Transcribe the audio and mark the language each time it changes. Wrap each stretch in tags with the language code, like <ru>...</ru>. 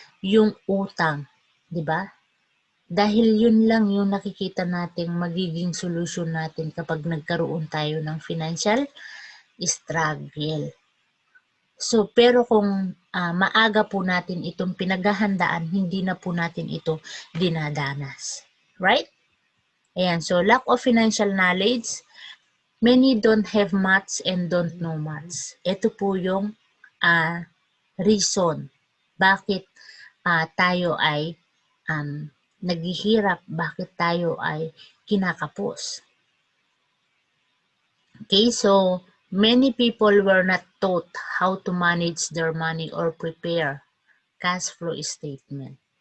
<tl>Yung utang, di ba? Dahil yun lang yung nakikita nating magiging solusyon natin kapag nagkaroon tayo ng financial struggle. So, pero kung maaga po natin itong pinaghahandaan, hindi na po natin ito dinadanas. Right? Ayan,</tl> <en>so lack of financial knowledge. Many don't have much and don't know much.</en> <tl>Ito po yung reason bakit tayo ay naghihirap, bakit tayo ay kinakapos.</tl> <en>Okay, so many people were not taught how to manage their money or prepare cash flow statement.</en>